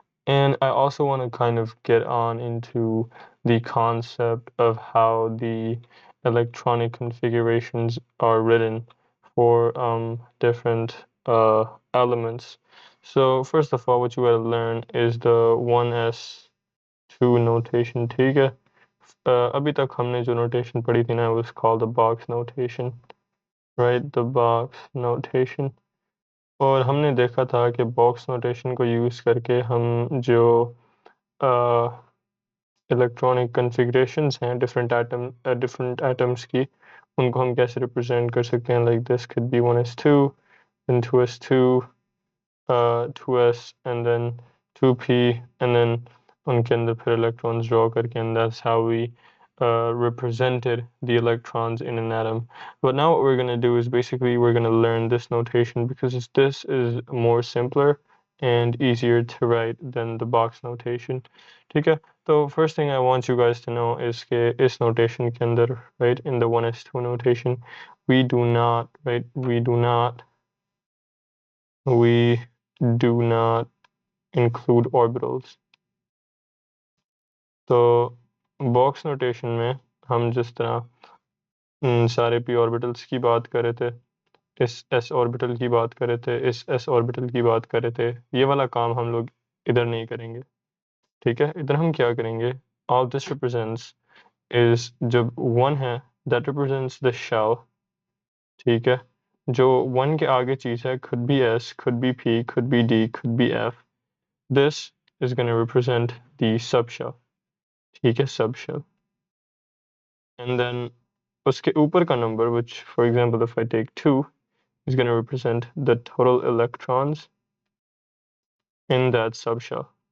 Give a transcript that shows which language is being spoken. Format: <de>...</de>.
<en>And I also want to kind of get on into the concept of how the electronic configurations are written for different elements. So first of all, what you gotta learn is the 1s2 notation,</en> <hi>ठीक है? अभी तक हमने जो notation पढ़ी थी ना,</hi> <en>was called the box notation, right? The box notation.</en> <hi>और हमने देखा था कि box notation को use करके हम जो electronic configurations हैं different atoms की, उनको हम कैसे represent कर सकते हैं,</hi> <en>like this could be 1s2, then 2s2, 2s, and then</en> <hi>2p, and then उनके अंदर फिर electrons draw करके,</hi> <en>and that's how we represented the electrons in an atom. But now what we're going to do is basically we're going to learn this notation because this is more simpler and easier to write than the box notation.</en> <hi>ठीक है?</hi> <en>So first thing I want you guys to know is</en> <hi>कि इस notation के अंदर,</hi> <en>right, in the 1s2 notation, we do not include orbitals.</en> <hi>तो box notation में हम जिस तरह सारे p ऑर्बिटल्स की बात कर रहे थे, इस s ऑर्बिटल की बात कर रहे थे, इस s ऑर्बिटल की बात कर रहे थे, ये वाला काम हम लोग इधर नहीं करेंगे, ठीक है? इधर हम क्या करेंगे,</hi> <en>all this represents is</en> <hi>जब 1 है,</hi> <en>that represents the shell,</en> <hi>ठीक है? जो 1 के आगे चीज़ है,</hi> <en>could be s, could be p, could be d, could be f. This is going to represent the subshell,</en> <hi>ठीक है?</hi> <en>Subshell. And then</en> <hi>उसके ऊपर का</hi> <en>number, which for example if I take 2, is going to represent the total electrons in that subshell.</en>